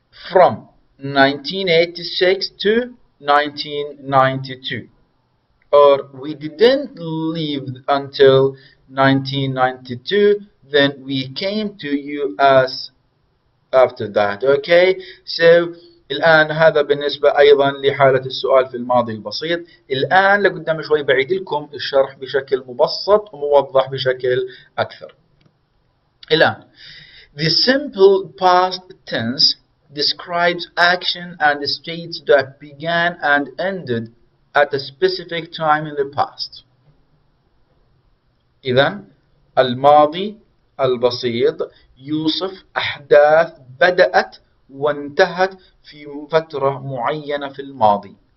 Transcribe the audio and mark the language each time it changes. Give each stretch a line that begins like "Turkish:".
English: From 1986 to 1992. Or we didn't live until 1992, then we came to US after that. Okay, so
Arabic: الآن هذا بالنسبة أيضا لحالة السؤال في الماضي البسيط. الآن لقدام شوي بعيد لكم الشرح بشكل مبسط وموضح بشكل أكثر. الآن
English: the simple past tense describes action and states that began and ended at a specific time in the past.
Arabic: إذن الماضي البسيط يوصف أحداث بدأت وانتهت في فترة معينة في الماضي.